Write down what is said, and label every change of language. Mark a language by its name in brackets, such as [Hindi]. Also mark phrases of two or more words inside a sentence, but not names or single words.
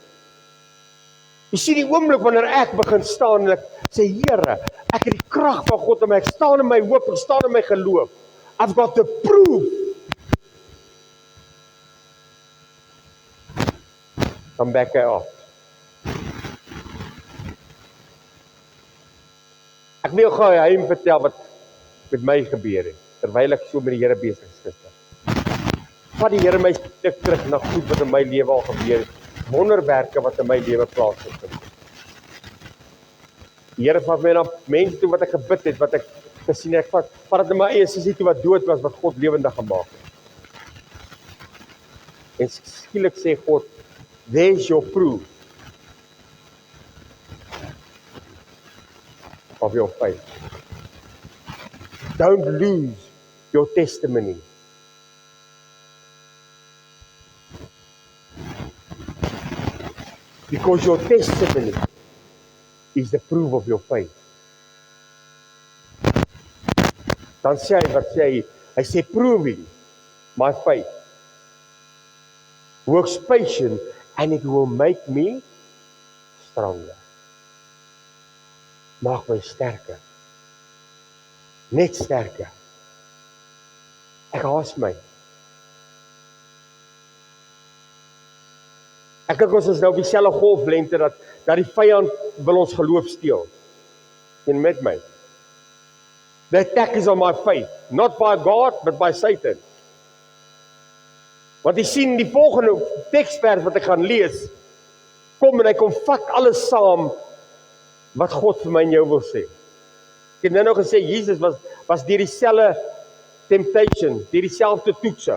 [Afrikaans] Jy sien die oomblik wanneer ek begin staan en ek sê, Here, ek het die krag van God in my, ek staan in my hoop, ek staan in my geloof. [English] I've got the proof. [Afrikaans] Dan back hy af. Ek wil gou hy vertel wat met my gebeur het, terwyl ek so met die Here besig is gister. Vat die Here my stuk terug na goed wat in my lewe al gebeur het, wonderwerke wat in my lewe plaasgevind het. Die Here vat my na mense toe wat ek gebid het, wat ek gesien het, ek vat dit in my eie sussie toe wat dood was, wat God lewendig gemaak het. En skielik sê God, [English] there's your proof of your faith. Don't lose your testimony. Because your testimony is the proof of your faith. [Afrikaans] Dan sê hy, wat sê hy? Hy sê, [English] proving my faith works patient and it will make me stronger. [Afrikaans] Maak my sterker. Net sterker. Ek haas my. Ek dink ons is nou op dieselfde golflengte dat die vyand wil ons geloof steel. En met my. [English] The attack is on my faith, not by God, but by Satan. [Afrikaans] Want jy sien die volgende teksvers wat ek gaan lees, kom en hy kom vat alles saam wat God vir my en jou wil sê. Ek het nou gesê, Jesus was deur dieselfde temptation, deur dieselfde toetse.